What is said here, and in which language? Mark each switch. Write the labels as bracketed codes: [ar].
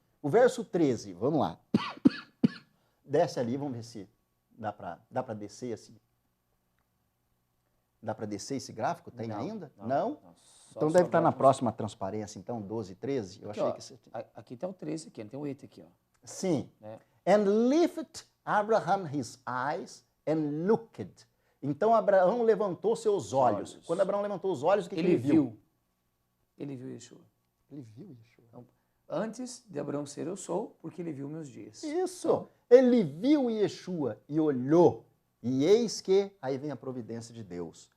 [pt] O verso 13, vamos lá. Desce ali, vamos ver se dá para descer assim. Dá para descer esse gráfico? Tem ainda? Não? Então deve estar na próxima transparência, então, 12, 13. Eu Aqui, achei ó, que você tinha. Aqui tem o 13, aqui tem o 8 aqui, ó. Sim. Né? [en] And lift Abraham his eyes and looked. [pt] Então Abraão levantou seus olhos. olhos. Quando Abraão levantou os olhos, o que Ele ele viu? Ele viu Yeshua. Ele viu Yeshua. Então, antes de Abraão ser eu sou, porque ele viu meus dias. Isso. Então, Ele viu Yeshua e olhou. E eis que aí vem a providência de Deus.